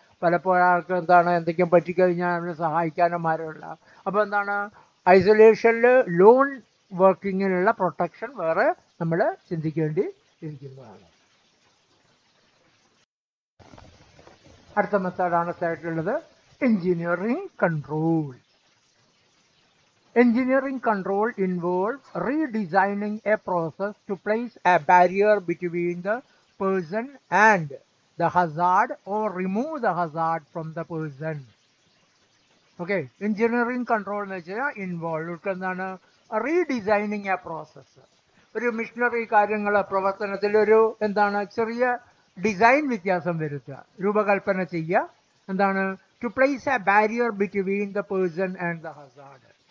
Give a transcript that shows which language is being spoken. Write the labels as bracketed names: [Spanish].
[Malayalam] പലപ്പോഴും ആൾക്ക് എന്താണ്? എന്തെങ്കിലും പറ്റിക്കഴിഞ്ഞാൽ അവനെ സഹായിക്കാനും ആരുമില്ല. അപ്പോൾ എന്താണ്? ഐസൊലേഷനിൽ ലോൺ വർക്കിങ്ങിനുള്ള പ്രൊട്ടക്ഷൻ വേറെ നമ്മൾ ചിന്തിക്കേണ്ടി ഇരിക്കുന്നതാണ്. അടുത്ത മെത്തേഡാണ് സൈഡിലുള്ളത് engineering control. [English] Engineering control involves redesigning a process to place a barrier between the person and the hazard or remove the hazard from the person. [Malayalam] Okay, engineering control എന്ന് വെച്ചാൽ ഇൻവോൾവ് എന്താണ്? [English] Redesigning a process. [Malayalam] ഒരു missionary കാര്യങ്ങൾ പ്രവർത്തനത്തിലൊരു എന്താണ്? ചെറിയ design വ്യത്യാസം വരുത്തുക, രൂപകൽപ്പന ചെയ്യുക. എന്താണ്? [English] To place a barrier between the person and the hazard.